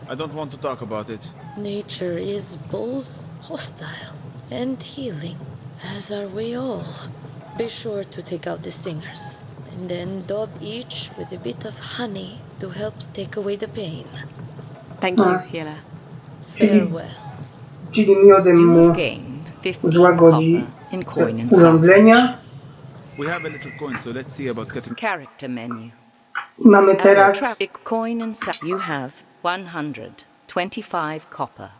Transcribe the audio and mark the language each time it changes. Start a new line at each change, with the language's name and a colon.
English: I don't want to talk about it. Nature is both hostile and healing, as are we all. Be sure to take out the stingers, and then daub each with a bit of honey to help take away the pain. Thank you, healer. Farewell.
Polish: Czyli miodem mu złagodzi urządzenia.
English: We have a little coin, so let's see about getting character menu.
Polish: I mamy teraz
English: coin and you have 125 copper.